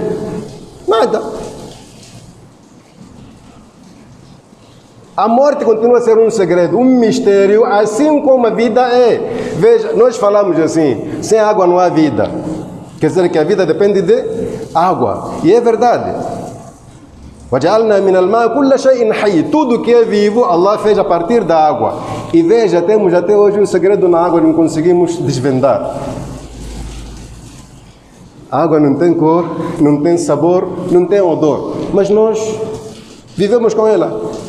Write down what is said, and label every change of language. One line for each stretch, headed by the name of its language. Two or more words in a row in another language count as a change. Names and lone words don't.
Portuguese: Nada. A morte continua a ser um segredo, um mistério, assim como a vida é. Veja, nós falamos assim, sem água não há vida. Quer dizer que a vida depende de água. E é verdade.
Arabic: وَجَعَلْنَا مِنَ الْمَاءِ كُلَّ شَيْءٍ حَيٍّ.
Portuguese: Tudo que é vivo, Allah fez a partir da água. E veja, temos até hoje um segredo na água, não conseguimos desvendar. A água não tem cor, não tem sabor, não tem odor. Mas nós vivemos com ela.